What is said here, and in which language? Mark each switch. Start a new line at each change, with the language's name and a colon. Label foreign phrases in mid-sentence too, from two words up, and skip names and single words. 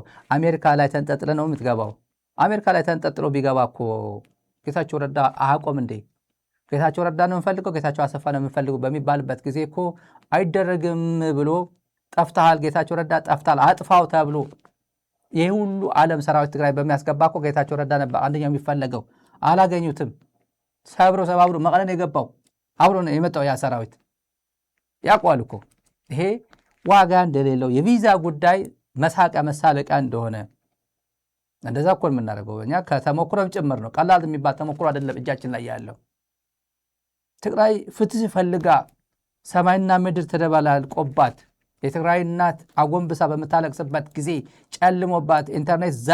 Amharic: አሜሪካ ላይ ተንጠጥለ ነው የምትገባው? አሜሪካ ላይ ተንጠጥሎ ቢገባ እኮ ጌታቸው ረዳ አቆም እንዴ? ጌታቸው ረዳ ነው የምፈልገው፣ ጌታቸው አሰፋ ነው የምፈልገው በሚባልበት ጊዜ እኮ አይደረግም ብሎ ጠፍተሃል፣ ጌታቸው ረዳ ጠፍታል፣ አጥፋው ተብሎ ይህ ሁሉ ዓለም ሰራዊት ትግራይ በሚያስገባ እኮ ጌታቸው ረዳ ነበር አንደኛው የሚፈለገው። አላገኙትም። ሰባብሮ መቀለን የገባው አብሮ ነው የመጣው ያ ሰራዊት። ያውቋል እኮ ይሄ ዋጋ እንደሌለው የቪዛ ጉዳይ መሳቂያ መሳለቂያ እንደሆነ እንደዛ እኮ የምናደርገው እኛ ከተሞክሮም ጭምር ነው። ቀላል የሚባል ተሞክሮ አይደለም እጃችን ላይ ያለው። ትግራይ ፍትህ ፈልጋ ሰማይና ምድር ተደባላልቆባት የትግራይ እናት አጎንብሳ በምታለቅስበት ጊዜ ጨልሞባት ኢንተርኔት